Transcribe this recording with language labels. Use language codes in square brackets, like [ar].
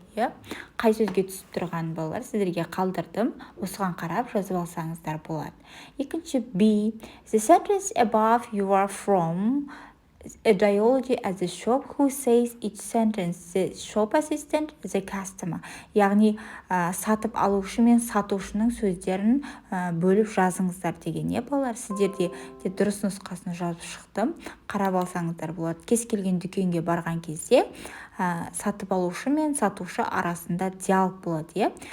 [kk] Қай сөзге түсіп тұрған балалар сіздерге қалдырдым. Осыған қарап жазып алсаңыздар болады. Екінші B. [en] The sentence above you are from a dialogue at the shop. Who says each sentence? The shop assistant, the customer. [kk] Яғни сатып алушы мен сатушының сөздерін бөліп жазыңыздар деген. Балалар сіздерде дұрыс нұсқасын жазып шықтым. Қарап алсаңыздар болады. Кез келген дүкенге барған кезде сатып алушы мен сатушы арасында диалог болады.